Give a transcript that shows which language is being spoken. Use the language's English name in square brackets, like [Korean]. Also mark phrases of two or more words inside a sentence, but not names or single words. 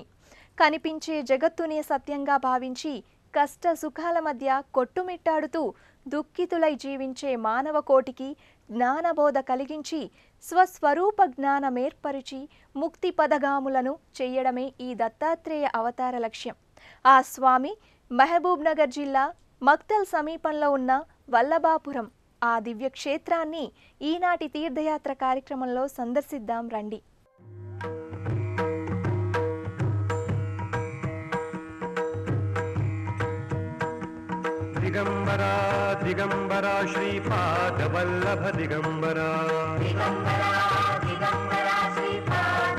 [Telugu] కనిపించే జగత్తునే సత్యంగా భావించి కష్ట సుఖాల మధ్య కొట్టుమిట్టాడుతూ దుఃఖితులై జీవించే మానవ కోటికి జ్ఞానబోధ కలిగించి స్వస్వరూప జ్ఞానమేర్పరిచి ముక్తి పదగాములను చేయడమే ఈ దత్తాత్రేయ అవతార లక్ష్యం. ఆ స్వామి మహబూబ్ నగర్ జిల్లా మక్తల్ సమీపంలో ఉన్న వల్లభాపురం ఆ దివ్యక్షేత్రాన్ని ఈనాటి తీర్థయాత్ర కార్యక్రమంలో సందర్శిద్దాం రండి. [Sanskrit] दिगंबरा दिगंबरा श्रीपाद वल्लभ दिगंबरा दिगंबरा दिगंबरा श्रीपाद